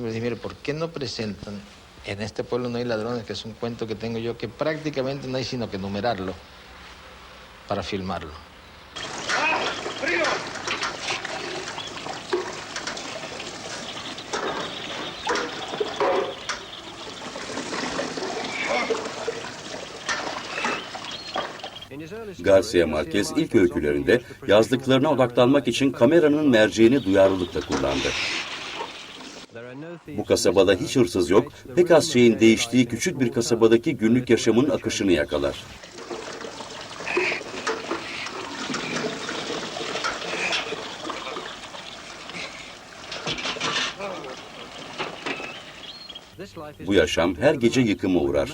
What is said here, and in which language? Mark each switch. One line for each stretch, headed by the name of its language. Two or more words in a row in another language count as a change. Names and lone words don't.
Spanish: Les dije, mire, ¿por qué no presentan En este pueblo no hay ladrones, que es un cuento que tengo yo, que prácticamente no hay sino que numerarlo para filmarlo?
Turkish: Garcia Marquez ilk öykülerinde yazdıklarına odaklanmak için kameranın merceğini duyarlılıkla kullandı. Bu kasabada hiç hırsız yok, pek az şeyin değiştiği küçük bir kasabadaki günlük yaşamın akışını yakalar. Bu yaşam her gece yıkıma uğrar.